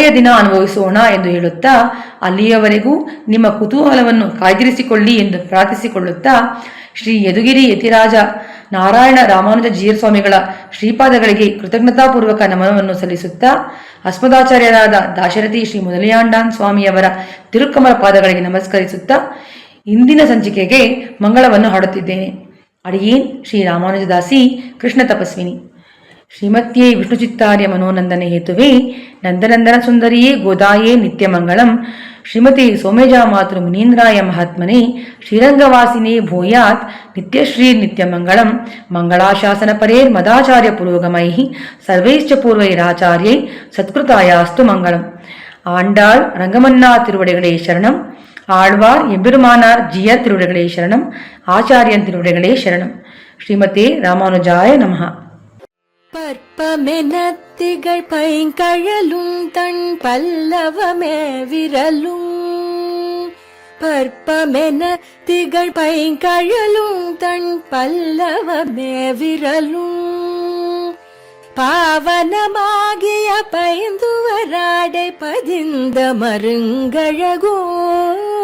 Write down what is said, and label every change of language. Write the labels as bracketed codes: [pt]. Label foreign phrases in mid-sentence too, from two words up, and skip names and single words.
[kn] ದಿನ ಅನುಭವಿಸೋಣ ಎಂದು ಹೇಳುತ್ತಾ, ಅಲ್ಲಿಯವರೆಗೂ ನಿಮ್ಮ ಕುತೂಹಲವನ್ನು ಕಾಯ್ದಿರಿಸಿಕೊಳ್ಳಿ ಎಂದು ಪ್ರಾರ್ಥಿಸಿಕೊಳ್ಳುತ್ತಾ ಶ್ರೀ ಯದುಗಿರಿ ಯತಿರಾಜ ನಾರಾಯಣ ರಾಮಾನುಜ ಜೀಯರ್ ಸ್ವಾಮಿಗಳ ಶ್ರೀಪಾದಗಳಿಗೆ ಕೃತಜ್ಞತಾಪೂರ್ವಕ ನಮನವನ್ನು ಸಲ್ಲಿಸುತ್ತಾ, ಅಸ್ಮದಾಚಾರ್ಯರಾದ ದಾಶರಥಿ ಶ್ರೀ ಮೊದಲಿಯಾಂಡಾನ್ ಸ್ವಾಮಿಯವರ ತಿರುಕಮಲ ಪಾದಗಳಿಗೆ ನಮಸ್ಕರಿಸುತ್ತಾ ಇಂದಿನ ಸಂಚಿಕೆಗೆ ಮಂಗಳವನ್ನು ಹಾಡುತ್ತಿದ್ದೇನೆ. ಅಡಿಯೇನ್ ಶ್ರೀ ರಾಮಾನುಜದಾಸಿ ಕೃಷ್ಣ ತಪಸ್ವಿನಿ. [sa] ಶ್ರೀಮತ್ಯೇ ವಿಷ್ಣುಚಿತ್ತಾರ್ಯ ಮನೋನಂದನೆ ಹೇತುವೆ ನಂದನಂದನ ಸುಂದರಿಯೇ ಗೋದಾಯೇ ನಿತ್ಯಮಂಗಳಂ ಶ್ರೀಮತಿ ಸೋಮೇಜಾ ಮಾತೃ ಮುನೀಂದ್ರಾಯ ಮಹಾತ್ಮನೆ ಶ್ರೀರಂಗವಾಸಿನೇ ಭೂಯಾತ್ ನಿತ್ಯಶ್ರೀ ನಿತ್ಯಮಂಗಳಂ ಮಂಗಳಾಶಾಸನ ಪರೇರ್ ಮದಾಚಾರ್ಯ ಪುರೋಗಮೈ ಸರ್ವೈಶ್ಚ ಪೂರ್ವೈರಾಚಾರ್ಯೈ ಸತ್ಕೃತಾಯಾಸ್ತು ಮಂಗಳಂ. [ta] ஆண்டாள் ரங்கமன்னார் திருவடிகளே சரணம். ಆಳ್ವಾರ್ எம்பெருமானார் ஜியர் திருவிடைகளே சரணம். ஆச்சாரியன் திருவிடைகளே சரணம். [sa] श्रीमते रामानुजाय नमः. [ta] பற்பமெனத்திகள் பைங்கழலும் தன் பல்லவமே விரலும் பற்பமெனத்திகள் பைங்கழலும் தன் பல்லவமே விரலும் பாவனமாகிய பைந்துவராடை பதிந்த மருங்கழகும்